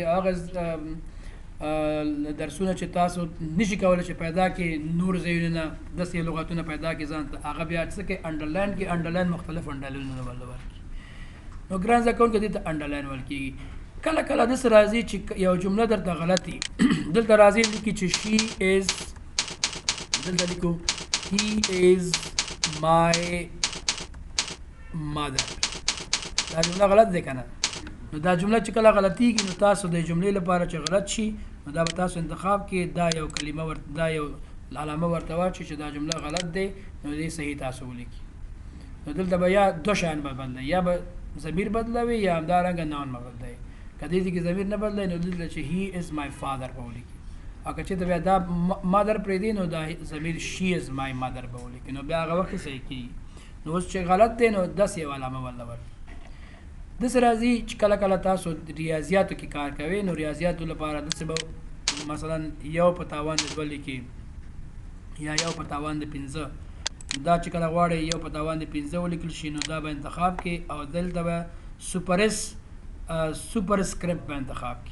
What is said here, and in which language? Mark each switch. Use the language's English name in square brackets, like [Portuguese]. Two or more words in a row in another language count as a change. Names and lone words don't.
[Pashto] هغه درسونه چې تاسو نشي کولی چې پیدا کړئ نور ځایونه نه داسې لغتونه پیدا کړئ ځان ته، هغه بیا څه کوئ انډرلاین کې، انډرلاین مختلف انډرلاینونه ورله ورکړي. نو ګران زده کوونکو دې ته انډرلاین ویل کېږي. کله کله داسې راځي چې یو جمله درته غلط وي، دلته راځي لیکي چې [English] she is, [Pashto] دلته لیکو [English] he is my mother, [Pashto] دا جمله غلط دی که نه؟ نو دا جمله چې کله غلطیږي نو تاسو د جملې لپاره چې غلط شي نو دا به تاسو انتخاب کې دا یو کلمه دا یو علامه ورته واچوي چې دا جمله غلط دی نو دې صحیح تاسو ولیکي. نو دلته به یا دو شیان به بدلوي، یا به ضمیر بدلوي یا همدارنګه ناون به بدلوي. که دې کې ضمیر نه بدلوي نو دلته چې [English] he is my father [Pashto] به ولیکي، او که چېرته بیا دا مادر پرېږدي نو دا ضمیر [English] she is my mother [Pashto] به ولیکي، نو بیا هغه وخت صحیح کېږي. نو اوس چې غلط دی نو داسې یو علامه ورله ورکړي. داسې راځي چې کله کله تاسو ریاضیاتو کې کار کوئ نو ریاضیاتو لپاره داسې به مثلا یو په تاوان د دوه لیکي یا یو په تاوان د پنځه، دا چې کله غواړئ یو په تاوان د پنځه ولیکل شي نو دا به انتخاب کړئ او دلته به سوپر سکرپټ به انتخاب کړئ.